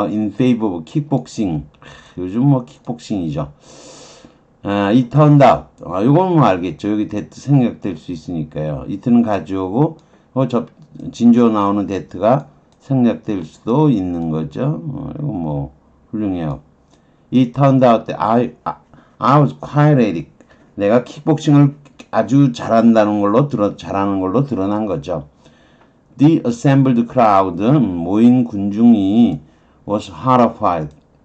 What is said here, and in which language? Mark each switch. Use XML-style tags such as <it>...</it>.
<en>In favor of kickboxing.</en> <ko>요즘 뭐 킥복싱이죠.</ko> <en>It turned out.</en> <ko>이건 뭐 알겠죠. 여기 데트 생략될 수 있으니까요. it는 가져오고 진주어 나오는 데트가 생략될 수도 있는 거죠. 이거 뭐 훌륭해요.</ko> <en>It turned out that I was quite ready.</en> <ko>내가 킥복싱을 아주 잘한다는 걸로 잘하는 걸로 드러난 거죠.</ko> <en>The assembled crowd,</en> <ko>모인 군중이</ko> <en>was horrified.</en>